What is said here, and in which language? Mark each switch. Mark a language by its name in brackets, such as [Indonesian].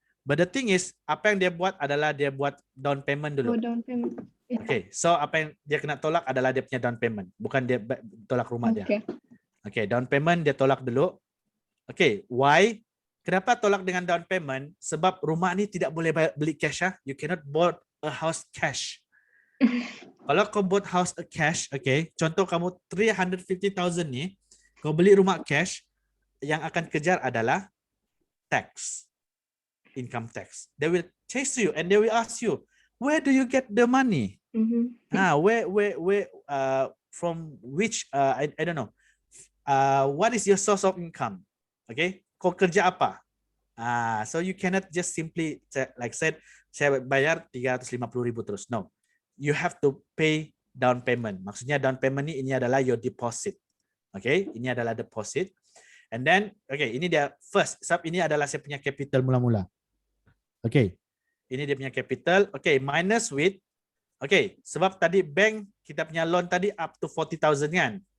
[English] But the thing is, [Malay] apa yang dia buat adalah dia buat down payment dulu. [English] Down payment. [Malay] Okay, so apa yang dia kena tolak adalah dia punya down payment. Bukan dia tolak rumah dia. Okay, down payment dia tolak dulu. Okay, why? Kenapa tolak dengan down payment? Sebab rumah ni tidak boleh beli cash. [English] You cannot bought a house cash. [Malay] Kalau kau [English] bought house cash, [Malay] okay, contoh kamu 350,000 ni, kau beli rumah cash, yang akan kejar adalah tax, income tax. [English] They will chase you and they will ask you, where do you get the money? Where from which I don't know. What is your source of income? Okay, [Malay] kau kerja apa? [English] So you cannot just simply like said, [Malay] saya bayar 350,000 terus. [English] No, you have to pay down payment. [Malay] Maksudnya down payment ini adalah [English] your deposit. [Malay] Okay, ini adalah deposit. [English] And then, [Malay] okay, ini dia first. Sebab ini adalah saya punya capital mula-mula. Okay, ini dia punya capital. Okay, [English] minus with. [Malay] Okay, sebab tadi bank kita punya loan tadi up to 40,000 kan?